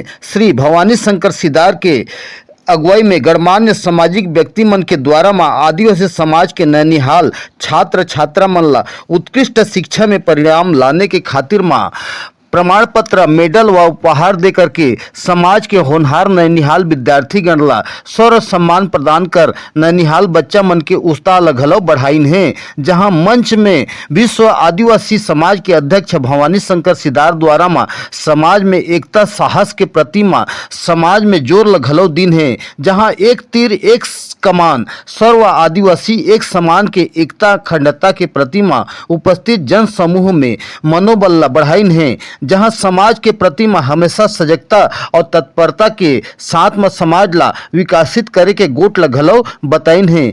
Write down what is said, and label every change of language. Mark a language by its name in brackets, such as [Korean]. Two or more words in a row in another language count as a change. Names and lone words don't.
[Chhattisgarhi] श्री भवानी शंकर सिदार के अगुवाई में गणमान्य सामाजिक व्यक्ति मन के द्वारा मां आदिवासी समाज के नैनिहाल छात्र छात्रा मन ला उत्कृष्ट शिक्षा में परिणाम लाने के खातिर मां प्रमाण पत्र मेडल व उपहार देकर के समाज के होनहार नैनिहाल विद्यार्थी गण ला सौर सम्मान प्रदान कर नैनिहाल बच्चा मन के उत्साह ला घलो बढ़ाइन है, जहां मंच में विश्व आदिवासी समाज के अध्यक्ष भवानी शंकर सिदार द्वारा मां समाज में एकता साहस के प्रति मां समाज में जोर ला घलो दिन है, जहां एक तीर एक कमान सर्व आदिवासी एक समान के एकता अखंडता के प्रति मां उपस्थित जन समूह में मनोबल ला बढ़ाइन है, जहां समाज के प्रति मां हमेशा सजगता और तत्परता के साथ में समाज ला विकसित करे के गोट ला घलो बताइन है।